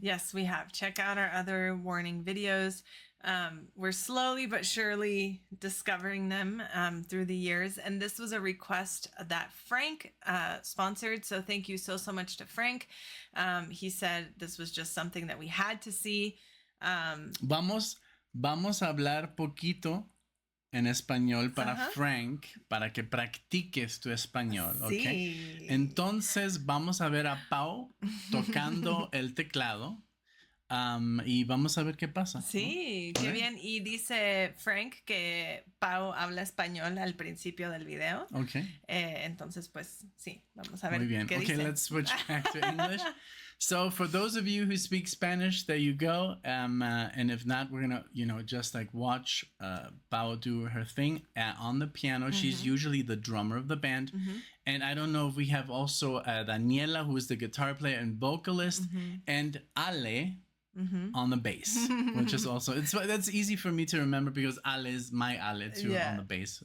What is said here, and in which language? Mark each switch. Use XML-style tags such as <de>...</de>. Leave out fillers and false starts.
<en>Yes, we have. Check out our other warning videos. We're slowly but surely discovering them through the years. And this was a request that Frank sponsored. So thank you so much to Frank. He said this was just something that we had to see.</en> <es>Vamos a hablar poquito en español para Frank, para que practiques tu español, ¿ok? Sí. Entonces vamos a ver a Pau tocando el teclado y vamos a ver qué pasa. Sí, ¿no? Qué bien. Y dice Frank que Pau habla español al principio del video. Ok. Entonces, pues sí, vamos a ver Muy bien. qué dice.</es> <en>Okay, let's switch back to English. So for those of you who speak Spanish, there you go. And if not, we're gonna, just like watch Pau do her thing on the piano. She's usually the drummer of the band. And I don't know if we have also Daniela, who is the guitar player and vocalist, and Ale on the bass, which is also, that's easy for me to remember because Ale is my Ale too on the bass.</en>